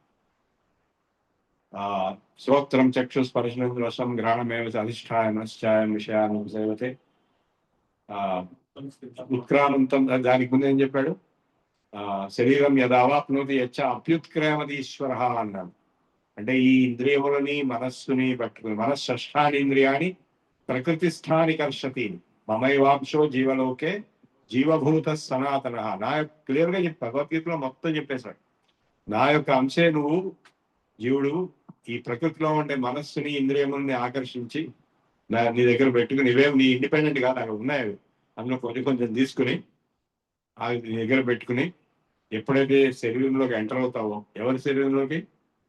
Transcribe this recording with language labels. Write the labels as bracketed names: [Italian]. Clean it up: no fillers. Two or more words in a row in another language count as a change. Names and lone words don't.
[Sanskrit] శ్రోత్రం చక్షుస్పర్శనం రసం గ్రహణమేవ అధిష్టాయం విషయాన్ని సేవతే ఉత్క్రామంతం. [Telugu] దానికి ముందు ఏం చెప్పాడు? [Sanskrit] శరీరం యదావాప్నోతి యచ్చ అప్యుత్క్రమది ఈశ్వర అన్నాడు. [Telugu] అంటే ఈ ఇంద్రియములని మనస్సుని పట్టుకుని [Sanskrit] మనస్షష్టాని ఇంద్రియాన్ని ప్రకృతి స్థాని కర్షతి మమైవాంశో జీవలోకే జీవభూత సనాతన. [Telugu] నా యొక్క క్లియర్గా చెప్పి భగవద్గీతలో మొత్తం చెప్పేశాడు. నా యొక్క అంశే నువ్వు జీవుడు. ఈ ప్రకృతిలో ఉండే మనస్సుని ఇంద్రియములని ఆకర్షించి నీ దగ్గర పెట్టుకుని ఇవేమి నీ ఇండిపెండెంట్ గా నాకు ఉన్నాయి, అందులో కొంచెం తీసుకుని నీ దగ్గర పెట్టుకుని ఎప్పుడైతే శరీరంలోకి ఎంటర్ అవుతావో, ఎవరి శరీరంలోకి?